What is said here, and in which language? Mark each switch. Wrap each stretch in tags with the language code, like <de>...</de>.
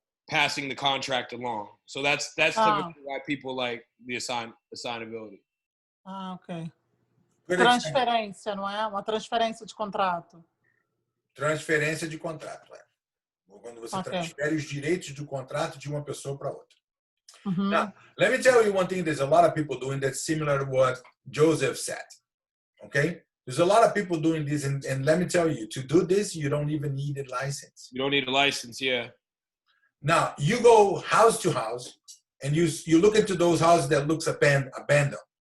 <en>passing the contract along. So that's typically why people like the assignability. Ah, ok. Good example.</en> <pt>Transferência, não é? Uma transferência de contrato. Transferência de contrato. É. Quando você Ok. transfere os direitos do contrato de uma pessoa para outra. Uhum.</pt> <en>Now, let me tell you one thing. There's a lot of people doing that's similar to what Joseph said. Okay? There's a lot of people doing this. And let me tell you, to do this, you don't even need a license. You don't need a license, yeah. Now, you go house to house, and you look into those houses that looks abandoned.</en>